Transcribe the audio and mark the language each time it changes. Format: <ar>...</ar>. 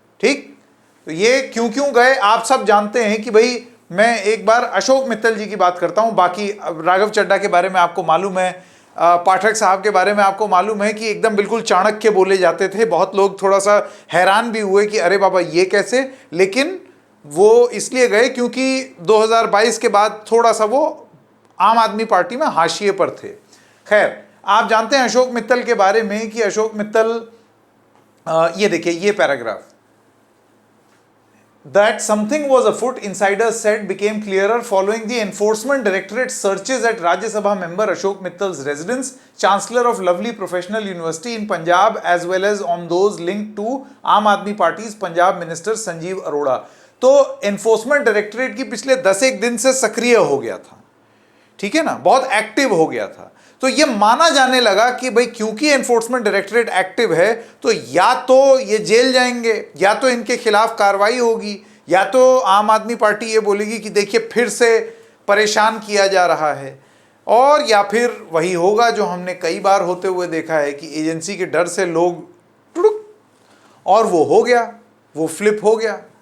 <hi>ठीक, तो ये क्यों क्यों गए आप सब जानते हैं कि भाई, मैं एक बार अशोक मित्तल जी की बात करता हूं, बाकी राघव चड्ढा के बारे में आपको मालूम है, पाठक साहब के बारे में आपको मालूम है कि एकदम बिल्कुल चाणक्य बोले जाते थे। बहुत लोग थोड़ा सा हैरान भी हुए कि अरे बाबा ये कैसे, लेकिन वो इसलिए गए क्योंकि 2022 के बाद थोड़ा सा वो आम आदमी पार्टी में हाशिए पर थे। खैर, आप जानते हैं अशोक मित्तल के बारे में कि अशोक मित्तल, ये देखिए ये paragraph,</hi> <en>that something was afoot, insiders said, became clearer following the Enforcement Directorate searches at Rajya Sabha member Ashok Mittal's residence, Chancellor of Lovely Professional University in Punjab, as well as on those linked to Aam Aadmi Party's Punjab Minister Sanjeev Arora।</en> <hi>तो enforcement directorate की पिछले 10 दिन से सक्रिय हो गया था, ठीक है ना, बहुत एक्टिव हो गया था। तो ये माना जाने लगा कि भाई क्योंकि एनफोर्समेंट डायरेक्टरेट एक्टिव है, तो या तो ये जेल जाएंगे, या तो इनके खिलाफ कार्रवाई होगी, या तो आम आदमी पार्टी ये बोलेगी कि देखिए फिर से परेशान किया जा रहा है, और या फिर वही होगा जो हमने कई बार होते हुए देखा है कि एजेंसी के डर से लोग टुड़ुक, और वो हो गया, वो फ्लिप हो गया।</hi>